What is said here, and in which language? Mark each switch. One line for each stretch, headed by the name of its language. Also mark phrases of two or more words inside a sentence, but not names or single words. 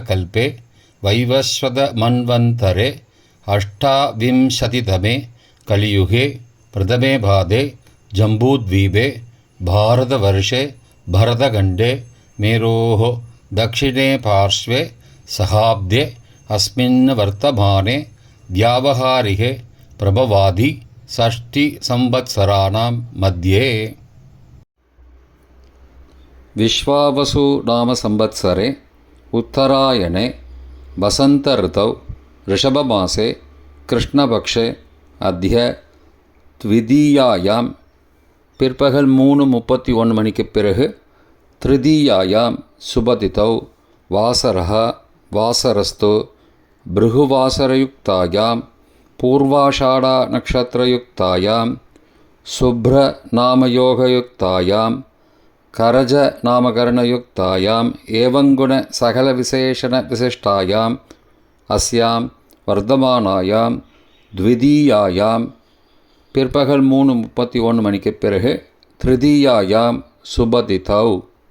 Sanskrit: कल्पे वैवस्वत मन्वन्तरे अष्टाविंशतितमे कलियुगे प्रथमे पादे जम्बूद्वीपे भारतवर्षे भरतखण्डे मेरोः दक्षिणे पार्श्वे शकाब्दे अस्मिन् वर्तमाने व्यावहारिके प्रभवादि षष्टि संवत्सराणां मध्ये. विश्वावसु नाम संवत्सरे उत्तरायणे वसंत ऋतौ ऋषभमासे कृष्णपक्षे अद्य द्वितीयायां
Tamil: பிற்பகல் 3:31 மணிக்கு பிறகு
Sanskrit: तृतीयायां शुभतिथौ वासरः वासरस्तु भृगुवासरयुक्तायां पूर्वाषाढा नक्षत्रयुक्तायां शुभ्र नामयोगयुक्तायां करज नामकरणयुक्तायां एवंगुण सकल विशेषण विशिष्टायां अस्यां वर्तमानायां द्वितीयायां
Tamil: பிற்பகல் 3:31 மணிக்கு பிறகு
Sanskrit: तृतीयायां शुभतिथौ